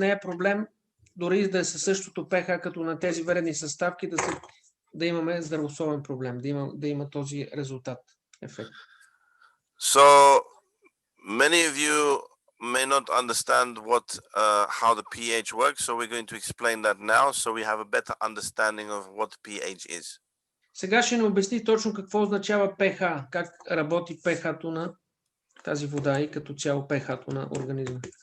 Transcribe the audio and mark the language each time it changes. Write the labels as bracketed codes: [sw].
[bg] не е проблем дори да е със същото pH като на тези вредни съставки, да имаме здравословен проблем, да има този резултат, ефект. [en] So many of you may not understand how the pH works, so we're going to explain that now, so we have a better understanding of what pH is. [bg] Сега ще ни обясни точно какво означава pH, как работи pH-то на тази вода и като цяло pH-то на организма.